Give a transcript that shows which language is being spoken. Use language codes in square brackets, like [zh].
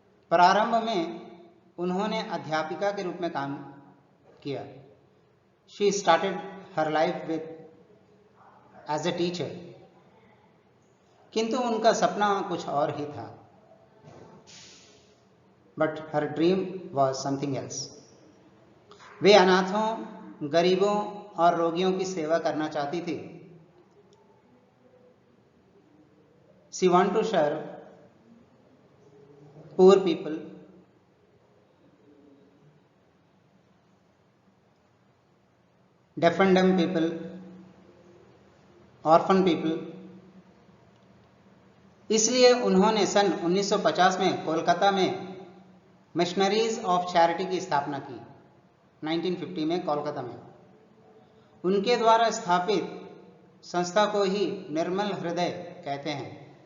[hi] प्रारंभ में उन्होंने अध्यापिका के रूप में काम किया। [en] She started her life as a teacher, [hi] किंतु उनका सपना कुछ और ही था। [en] But her dream was something else. [hi] वे अनाथों, गरीबों और रोगियों की सेवा करना चाहती थी। [en] She wanted to serve poor people, deaf and dumb people, orphan people। [hi] इसलिए उन्होंने सन 1950 में कोलकाता में मिशनरीज ऑफ चैरिटी की स्थापना की। 1950 में कोलकाता में उनके द्वारा स्थापित संस्था को ही निर्मल हृदय कहते हैं।